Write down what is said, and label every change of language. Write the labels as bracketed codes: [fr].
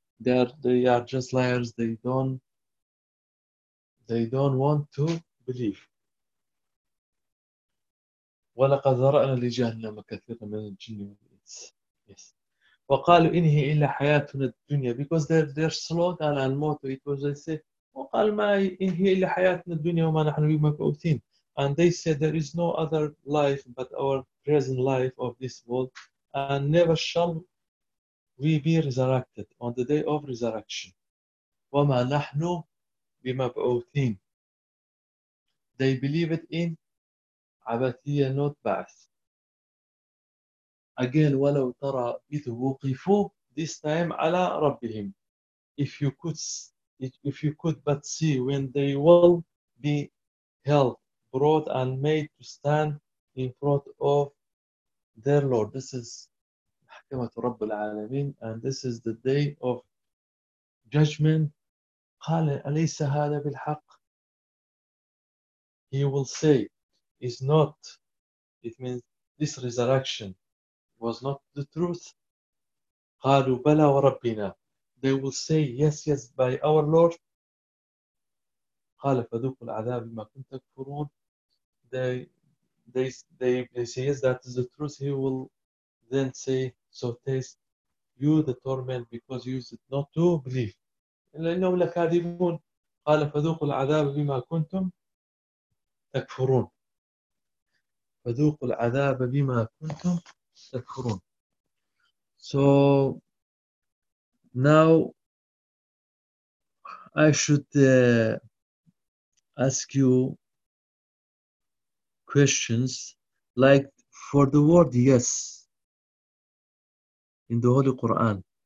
[en] They are just liars. They don't want to believe. [ar] وَلَقَدْ ذَرَأْنَا لِجَهَنَّمَ كَثِيرًا مِنَ الْجِنِّ وَالْإِنسِ. [en] Yes. [ar] وَقَالُوا إِنْ هِيَ إِلَّا حَيَاتُنَا الدُّنْيَا, [en] because their slogan and motto, it was, they say, [ar] وقال ما هي إلا حياتنا الدنيا وما نحن بمبعوثين. [en] And they said there is no other life but our present life of this world, and never shall we be resurrected on the day of resurrection. [ar] وما نحن بمبعوثين. [en] They believe it in عبثية, not بعث. Again, [ar] ولو ترى إذ وقفوا, [en] this time [ar] على ربهم. [en] If you could but see when they will be held, brought and made to stand in front of their Lord. This is محكمة رب العالمين, and this is the day of judgment. [ar] قال أليس هذا بالحق؟ [en] He will say, is not, it means this resurrection was not the truth. [ar] قالوا بلى وربنا. [en] They will say, yes, yes, by our Lord. [ar] قال فذوقوا العذاب بما كنتم تكفرون. [en] They say, yes, that is the truth. He will then say, so taste you the torment because you used not to believe. [ar] لأنهم لكاذبون. قال فذوقوا العذاب بما كنتم تكفرون. فذوقوا العذاب بما كنتم تكفرون. [en] So now I should ask you questions like for the word yes in the Holy Quran.